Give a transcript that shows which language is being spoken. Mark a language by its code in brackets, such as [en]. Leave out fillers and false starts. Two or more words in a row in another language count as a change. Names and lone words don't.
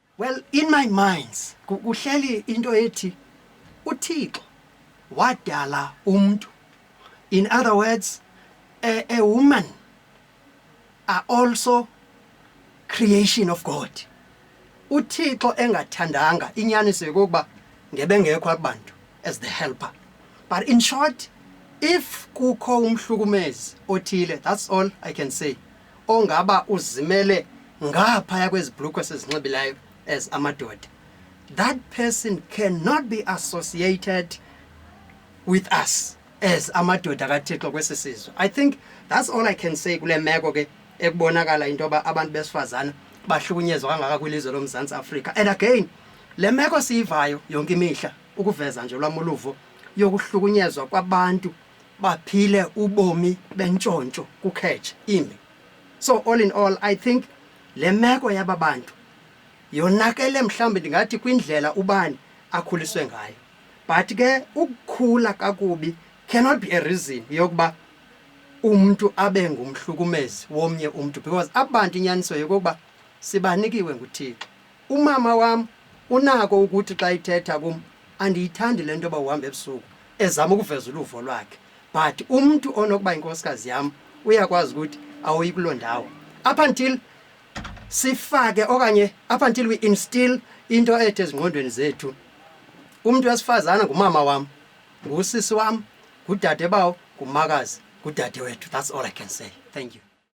[en] Well, in my minds, [xh] kuhleli into ethi uThixo wadala umuntu. [en] In other words, a woman are also creation of God. [xh] uThixo engathandanga inyaniso yokuba ngebengekho abantu [en] as the helper. But in short, if [xh] kukho umhlukumezi othile, [en] that's all I can say, [xh] ongaba uzimele ngaphaya kwezibhlukwe sezinxibileyo as amadoda, [en] that person cannot be associated with us as [xh] amadoda kaThixo kwesisizwe. [en] I think that's all I can say [xh] kule meko ke ekubonakala into yoba abantu besifazana bahlukunyezwa kangaka kwilizwe loMzantsi Afrika. [en] And again, [xh] le meko siyivayo yonke imihla ukuveza nje lwam uluvo yokuhlukunyezwa kwabantu baphile ubomi bentshontsho kukhetshe imbi. [en] So all in all, I think [xh] le meko yaba bantu yonakele mhlawumbe ndingathi kwindlela ubani akhuliswe ngayo. But ke ukukhula kakubi [en] cannot be a reason [xh] yokuba umuntu abe ngumhlukumezi womnye umuntu, because abantu inyaniso yokuba sibanikiwe nguThixo. Umama wam unako ukuthi xa ithetha kum andiyithandi le nto yoba uhamba ebusuku ezama ukuveza uluvo lwakhe, but umuntu onokuba inkosikazi yam uyakwazi ukuthi awuyi kuloo ndawo [en] up until [xh] sifake okanye [en] up until we instill [xh] into ethe ezingqondweni zethu. Umuntu wesifazana ngumama wam, ngusisi wam, ngudade bawo, ngumakazi, ngudade wethu. [en] That's all I can say. Thank you.